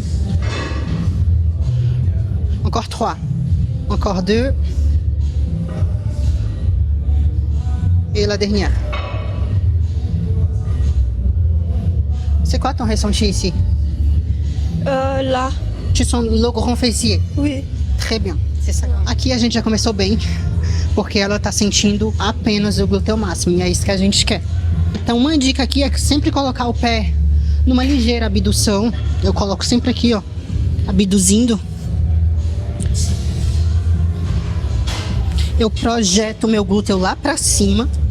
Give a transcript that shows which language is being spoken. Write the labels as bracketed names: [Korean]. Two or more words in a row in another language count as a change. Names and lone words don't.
[French] Encore 3. Encore 2. Et la dernière. C'est quoi ton ressenti ici? Là. Tu sens le grand fessier? Oui. Très bien. C'est ça. [Portuguese] Aqui a gente já começou bem, porque ela tá sentindo apenas o glúteo máximo, e é isso que a gente quer. Então uma dica aqui é sempre colocar o pé numa ligeira abdução. Eu coloco sempre aqui, ó, abduzindo. Eu projeto o meu glúteo lá pra cima.